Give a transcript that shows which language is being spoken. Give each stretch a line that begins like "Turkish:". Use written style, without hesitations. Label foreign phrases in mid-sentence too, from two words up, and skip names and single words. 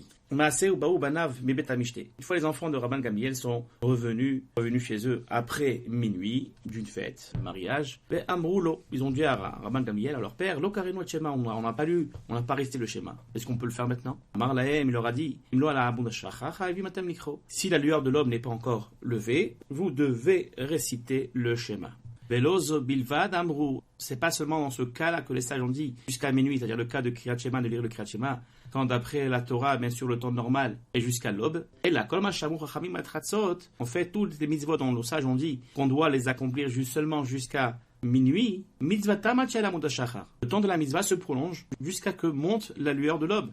French: Une fois les enfants de Rabban Gamliel sont revenus chez eux après minuit d'une fête, mariage, ils ont dit à Rabban Gamliel, à leur père, on n'a pas lu, on n'a pas récité le schéma. Est-ce qu'on peut le faire maintenant? Il leur a dit, si la lueur de l'aube n'est pas encore levée, vous devez réciter le schéma.
Hebrew: ולא זו בלבד אמרו.
French: C'est pas seulement dans ce cas-là que les sages ont dit jusqu'à minuit, c'est-à-dire le cas de Kriyat Shema, de lire le Kriyat Shema, quand d'après la Torah, bien sûr, le temps normal est jusqu'à l'aube. Et là, on fait toutes les mitzvot dont nos sages ont dit qu'on doit les accomplir seulement jusqu'à minuit. Le temps de la mitzvah se prolonge jusqu'à que monte la lueur de l'aube.